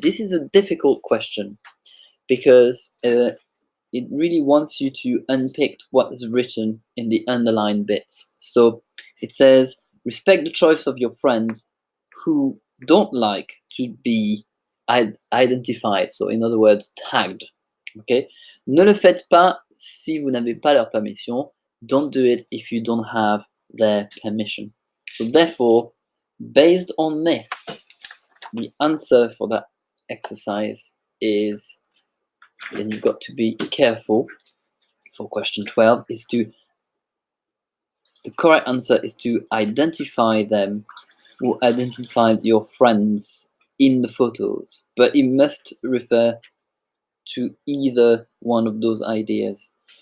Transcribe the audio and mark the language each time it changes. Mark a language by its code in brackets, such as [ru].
[en] This is a difficult question because it really wants you to unpick what is written in the underlined bits. So it says, respect the choice of your friends who don't like to be identified. So in other words, tagged. Okay? [fr] Ne le faites pas si vous n'avez pas leur permission. [en] Don't do it if you don't have their permission. So therefore, based on this, the answer for that exercise is, and you've got to be careful for question 12, the correct answer is to identify them or identify your friends in the photos, but it must refer to either one of those ideas.